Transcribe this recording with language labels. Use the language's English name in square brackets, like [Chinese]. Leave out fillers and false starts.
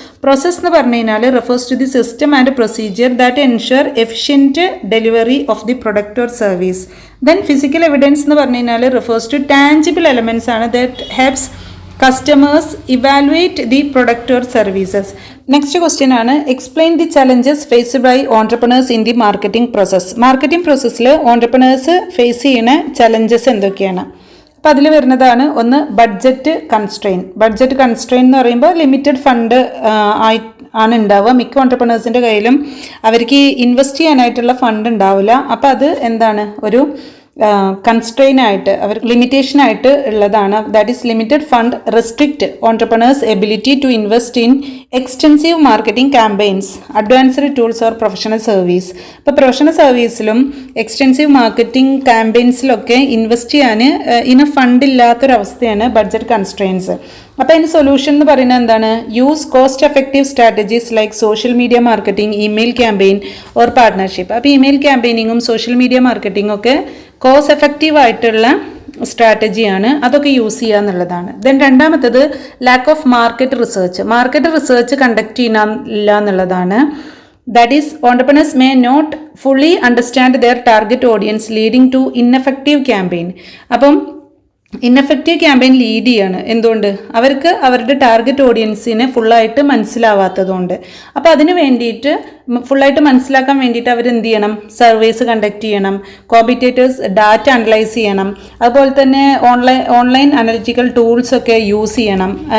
[English] process [Malayalam] എന്ന് പറഞ്ഞു കഴിഞ്ഞാൽ [English] Refers to the system and procedure that ensure efficient delivery of the product or service. Then physical evidence [Malayalam] എന്ന് പറഞ്ഞു കഴിഞ്ഞാൽ [English] Refers to tangible elements ആണ് that helps customers evaluate the product or services. Next question [Malayalam] ആണ് [English] explain the challenges faced by entrepreneurs in the marketing process. [Malayalam] Marketing പ്രോസസ്സിൽ entrepreneurs face ചെയ്യുന്ന challenges എന്തൊക്കെയാണ്? അപ്പോൾ അതിൽ വരുന്നതാണ് ഒന്ന് ബഡ്ജറ്റ് കൺസ്ട്രെയിൻ എന്ന് പറയുമ്പോൾ ലിമിറ്റഡ് ഫണ്ട് ആണ് ഉണ്ടാവുക. മിക്ക ഓൺട്രപ്രണേഴ്സിൻ്റെ കയ്യിലും അവർക്ക് ഇൻവെസ്റ്റ് ചെയ്യാനായിട്ടുള്ള ഫണ്ട് ഉണ്ടാവില്ല. അപ്പോൾ അത് എന്താണ് ഒരു കൺസ്ട്രെയിൻ ആയിട്ട് അവർ ലിമിറ്റേഷൻ ആയിട്ട് ഉള്ളതാണ്. [English] That is limited fund restrict entrepreneurs ability to invest in extensive marketing campaigns, advanced tools or professional service. [Malayalam] ഇപ്പോൾ പ്രൊഫഷണൽ സർവീസിലും എക്സ്റ്റെൻസീവ് മാർക്കറ്റിംഗ് ക്യാമ്പയിൻസിലൊക്കെ ഇൻവെസ്റ്റ് ചെയ്യാൻ ഇന ഫണ്ട് ഇല്ലാത്തൊരവസ്ഥയാണ് ബഡ്ജറ്റ് കൺസ്ട്രെയിൻസ്. അപ്പോൾ അതിന് സൊല്യൂഷൻ എന്ന് പറയുന്നത് എന്താണ്? [English] Use cost effective strategies like social media marketing, email campaign or partnership. [Malayalam] അപ്പോൾ email ക്യാമ്പയിനിങ്ങും social media മാർക്കറ്റിംഗും ഒക്കെ കോസ്റ്റ് എഫക്റ്റീവ് ആയിട്ടുള്ള സ്ട്രാറ്റജിയാണ്, അതൊക്കെ യൂസ് ചെയ്യുക എന്നുള്ളതാണ്. ദെൻ രണ്ടാമത്തത് lack of market research conduct ചെയ്യുന്നില്ല എന്നുള്ളതാണ്. [English] That is, entrepreneurs may not fully understand their target audience, leading to ineffective campaign. [Malayalam] അപ്പം ഇൻഎഫക്റ്റീവ് ക്യാമ്പയിൻ ലീഡ് ചെയ്യാണ്. എന്തുകൊണ്ട്? അവർക്ക് അവരുടെ ടാർഗറ്റ് ഓഡിയൻസിനെ ഫുള്ളായിട്ട് മനസ്സിലാവാത്തതുകൊണ്ട്. അപ്പോൾ അതിന് വേണ്ടിയിട്ട് ഫുള്ളായിട്ട് മനസ്സിലാക്കാൻ വേണ്ടിയിട്ട് അവർ എന്ത് ചെയ്യണം? സർവേസ് കണ്ടക്ട് ചെയ്യണം, കോമ്പറ്റേറ്റേഴ്സ് ഡാറ്റ അനലൈസ് ചെയ്യണം, അതുപോലെ തന്നെ ഓൺലൈൻ അനലിറ്റിക്കൽ ടൂൾസ് ഒക്കെ യൂസ് ചെയ്യണം.